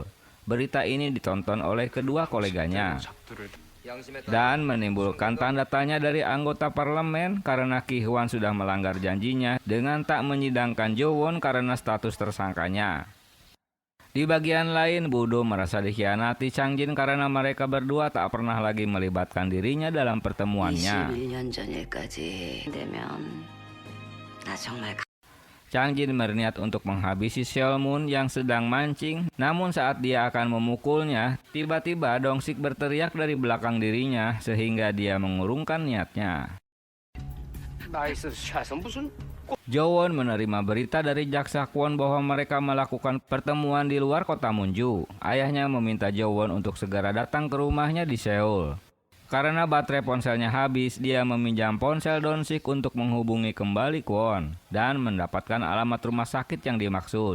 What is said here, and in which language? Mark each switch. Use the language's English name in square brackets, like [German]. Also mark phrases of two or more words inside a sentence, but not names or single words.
[Indonesian] Berita ini ditonton oleh kedua koleganya dan menimbulkan tanda tanya dari anggota parlemen karena Ki-hwan sudah melanggar janjinya dengan tak menyidangkan Jo-won karena status tersangkanya. Di bagian lain, Budo merasa dikhianati Chang-jin karena mereka berdua tak pernah lagi melibatkan dirinya dalam pertemuannya. [Korean] 21년 전에까지 되면 나 정말 [Indonesian] Chang-jin berniat untuk menghabisi Seol-moon yang sedang mancing. Namun saat dia akan memukulnya, tiba-tiba Dong-sik berteriak dari belakang dirinya sehingga dia mengurungkan niatnya. [Korean] 나이스 샷은 무슨 [Indonesian] Jo-won menerima berita dari jaksa Kwon bahwa mereka melakukan pertemuan di luar kota Munju. Ayahnya meminta Jo-won untuk segera datang ke rumahnya di Seoul. Karena baterai ponselnya habis, dia meminjam ponsel Dong-sik untuk menghubungi kembali Kwon dan mendapatkan alamat rumah sakit yang dimaksud.